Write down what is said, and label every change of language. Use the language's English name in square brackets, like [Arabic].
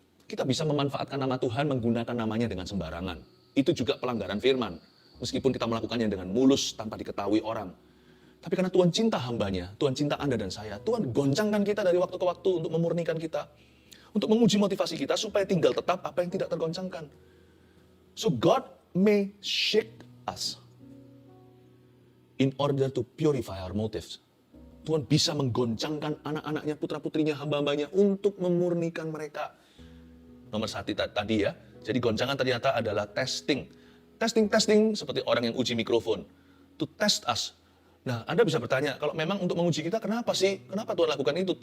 [Indonesian] Kita bisa memanfaatkan nama Tuhan, menggunakan namanya dengan sembarangan. Itu juga pelanggaran firman. Meskipun kita melakukannya dengan mulus tanpa diketahui orang. Tapi karena Tuhan cinta hambanya, Tuhan cinta Anda dan saya, Tuhan goncangkan kita dari waktu ke waktu untuk memurnikan kita. Untuk menguji motivasi kita supaya tinggal tetap apa yang tidak tergoncangkan. [English] So God may shake us in order to purify our motives. [Indonesian] Tuhan bisa menggoncangkan anak-anaknya, putra-putrinya, hamba-hambanya untuk memurnikan mereka. Nomor satu tadi ya. Jadi goncangan ternyata adalah testing. Testing seperti orang yang uji mikrofon. [English] To test us. [Indonesian] Nah, Anda bisa bertanya, kalau memang untuk menguji kita, kenapa sih? Kenapa Tuhan lakukan itu?